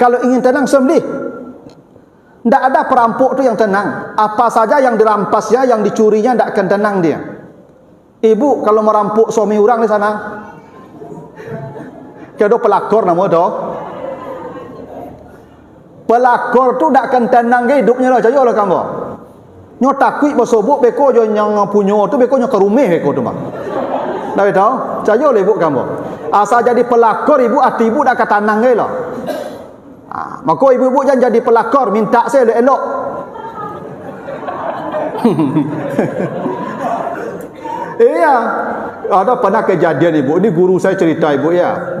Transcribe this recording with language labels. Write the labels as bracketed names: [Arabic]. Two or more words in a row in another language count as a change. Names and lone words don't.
[Indonesian] Kalau ingin tenang sembelih. Tak ada perampok tu yang tenang. Apa saja yang dirampasnya, yang dicurinya tak akan tenang dia. Ibu kalau merampok suami orang di sana, kado pelakor nama tu. Pelakor tu tak akan tenang ke hidupnya lah. [Minangkabau] Cayo lah kamu. Nyo takut bersobok beko jo yang punyo tu beko nyo ke rumah beko tu mah. Dah tahu? Cayo lah ibu kamu. [Indonesian] Asal jadi pelakor ibu, hati ibu dah kata tenang ke lah. Maka ibu-ibu jangan jadi pelakor, minta saya elok-elok. Iya. Ada pernah kejadian ibu, ini guru saya cerita ibu ya.